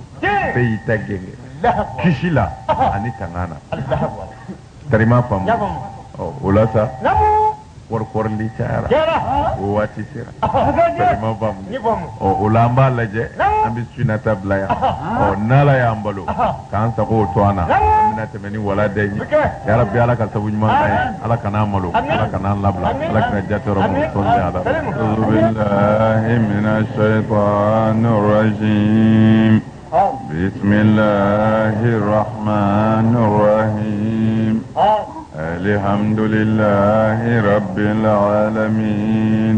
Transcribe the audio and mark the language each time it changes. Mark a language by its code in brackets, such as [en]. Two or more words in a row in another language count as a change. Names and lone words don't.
[bm] bɛɛ y'i ta gɛngɛ kisi la ani tanga na karima faamu o la sa kɔrɔkɔrɔli cayara o waati sera karima faamu o la an b'a lajɛ an bɛ sunata bila yan n'ala y'an balo k'an sago to an na an bɛna tɛmɛ ni wala dɛ ye yarabi ala ka sabu ɲuman k'an ye ala kan'an malo ala kan'an labila ala kana jatɔrɔ mu sɔnni ala [ar] أعوذ بالله من الشيطان الرجيم بسم الله الرحمن الرحيم الحمد لله رب العالمين